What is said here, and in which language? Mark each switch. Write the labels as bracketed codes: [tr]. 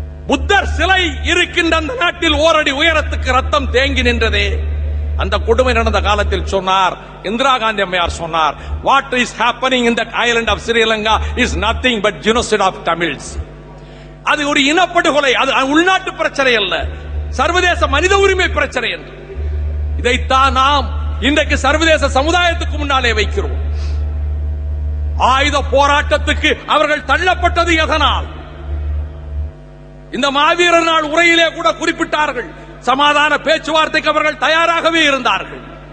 [ta] புத்தர் சிலை இருக்கின்ற அந்த நாட்டில் ஓரடி உயரத்துக்கு ரத்தம் தேங்கி நின்றதே. அந்த கொடுமை நடந்த காலத்தில் சொன்னார் இந்திரா காந்தி அம்மையார் சொன்னார், [en] what is happening in the island of Sri Lanka is nothing but genocide of Tamils. [ta] அது ஒரு இனப்படுகொலை, அது உள்நாட்டு பிரச்சனை அல்ல, சர்வதேச மனித உரிமை பிரச்சனை என்று. இதைத்தான் நாம் இன்றைக்கு சர்வதேச சமுதாயத்துக்கு முன்னாலே வைக்கிறோம். ஆயுத போராட்டத்துக்கு அவர்கள் தள்ளப்பட்டது எதனால்? இந்த மாவீரர் நாள் உரையிலே கூட குறிப்பிட்டார்கள், சமாதான பேச்சுவார்த்தைக்கு அவர்கள் தயாராகவே இருந்தார்கள்.